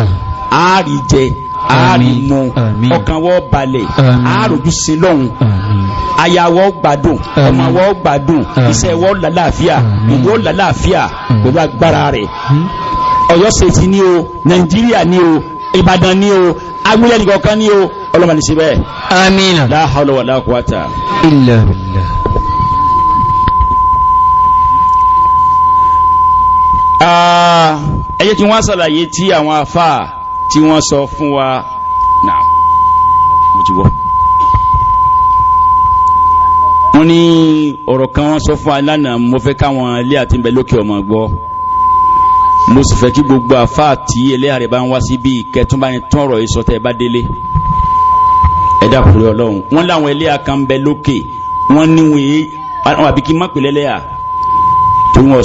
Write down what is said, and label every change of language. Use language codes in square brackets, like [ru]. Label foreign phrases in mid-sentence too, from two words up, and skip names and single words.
[yo] àárí jẹ àárí mu ọkàn wọ́ balẹ̀ àáròjú sí lọ́hùn ayàwọ́ gbádùn ọmọ wọ́ gbádùn iṣẹ́ wọ́ lálàáfíà ìlú lálàáfíà pẹ̀lú agbára rẹ̀ Ọ̀yọ́ ṣètì ní o Nàìjíríà ní o Ìbàdàn ní o agbélẹ̀ nìkan ní o ọlọ́mọ ní síbẹ̀. amina. [ar] la hawla wala quwwata illa billah. [yo] ẹ jẹ́ kí wọ́n ṣàlàyé tí àwọn àfáà tí wọ́n sọ fún wa náà mo ti wọ́. wọ́n ní ọ̀rọ̀ kan wọ́n sọ fún wa lánàá mo fẹ́ káwọn ilé àti ń bẹ lókè ọmọ gbọ́ mo sì fẹ́ kí gbogbo àfáà tí ẹlẹ́yà rẹ̀ bá ń wá síbí kẹtùnbá ni tún ọ̀rọ̀ yìí sọ tẹ́ ẹ bá délé ẹ dákun Ọlọ́run wọ́n láwọn ẹlẹ́yà kan ń bẹ lókè wọ́n níwèé àwọn àbí kí n má pè lẹ́lẹ́yà tí wọ́n